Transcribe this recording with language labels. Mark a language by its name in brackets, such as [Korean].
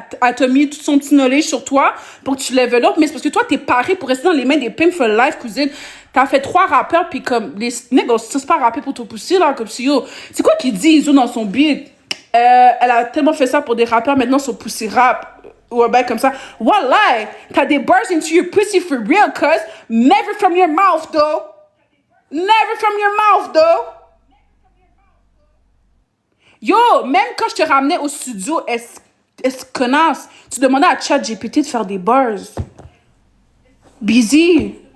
[French] Elle t'a mis tout son petit knowledge sur toi pour que tu level up. Mais c'est parce que toi, t'es paré pour rester dans les mains des pimps [English] for life, [French] cousine. T'as fait 3 rappeurs, puis comme, les niggas, c'est pas rapper pour ton pousser, là, comme si, yo. C'est quoi qu'il dit, Iso, dans son beat? Elle a tellement fait ça pour des rappeurs, maintenant, son pussy rap. Ou un bail comme ça. Wallah! T'as des bars [English] into your pussy for real, cuz. Never from your mouth, though. Never from your mouth, though. [French] Yo, même quand je te ramenais au studio, est-ce connasse, tu demandais à ChatGPT de faire des bars. Busy.